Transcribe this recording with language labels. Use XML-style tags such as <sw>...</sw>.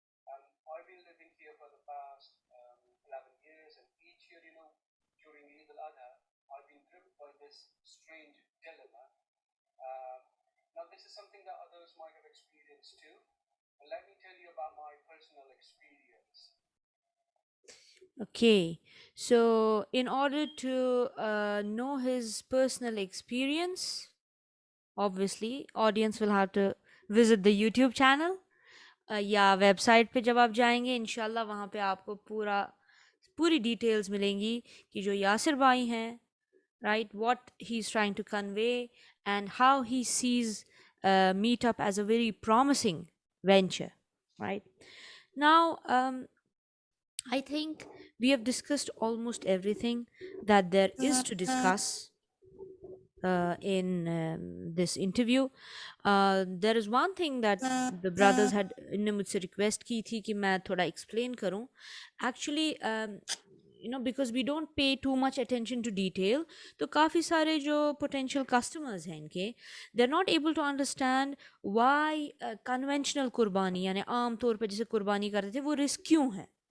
<en>I've been living here for the past 11 years, and each year, during Eid al-Adha, I've been gripped by this strange dilemma. Now, this is something that others might have experienced too, but let me tell you about my personal experience. Okay, so in order to know his personal experience, obviously audience will have to visit the YouTube channel,</en> <ur>یا web site پہ جب آپ جائیں گے انشاءاللہ وہاں پہ آپ کو پوری ڈیٹیلز ملیں گی کہ جو یاسر بھائی ہیں،</ur> <en>Right, what he is trying to convey and how he sees meet up as a very promising venture, right. Now I think we have discussed almost everything that there is to discuss in this interview. There is one thing that the brothers had</en> <ur>انہوں نے مجھ سے request کی تھی کہ میں تھوڑا explain کروں. Actually</ur> <en>because we don't pay too much attention to detail,</en> <ur>تو کافی سارے جو potential customers ہیں ان کے</ur> <en>they're not able to understand why conventional</en> <ur>قربانی یعنی عام طور پہ جسے قربانی کرتے تھے وہ رسک کیوں ہے.</ur>